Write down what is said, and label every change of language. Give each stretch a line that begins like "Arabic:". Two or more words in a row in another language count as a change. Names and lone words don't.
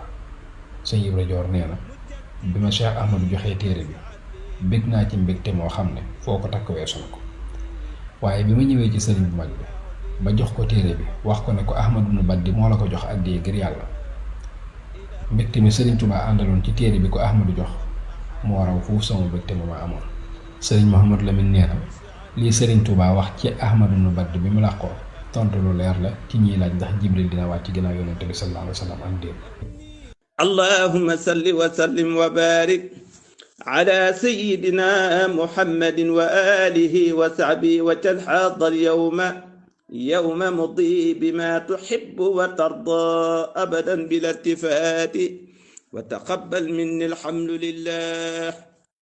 Wolof: sëñ Ibra Joor nee na bi ma Cheikh Ahmadou joxee téere bi bég naa ci mbégte moo xam ne foo ko takk weesu na ko waaye bi ma ñëwee ci sëriñ bu mag bi ba jox ko téere bi wax ko ne ko Ahmad ibn Baddi moo la ko jox àddiya ngir yàlla mbégte mi sëriñ Tuubaa àndaloon ci téere bi ko Ahmadou jox moo raw foofu sama mbégte ma amoon. sëriñ Mouhamad Lamine nee na lii sëriñ Tuubaa wax ci Ahmad ibn Baddi bi mu làqoo tontu lu leer la ci ñiy laaj ndax Jibril dina wàcc ginnaaw yonent bi
Arabic: صلى الله عليه وسلم
Wolof: am déet.
Arabic: اللهم صل وسلم وبارك على سيدنا محمد وآله وصحبه وتلحضر يوما مضى بما تحب وترضى أبدا بلا التفات وتقبل مني الحمد لله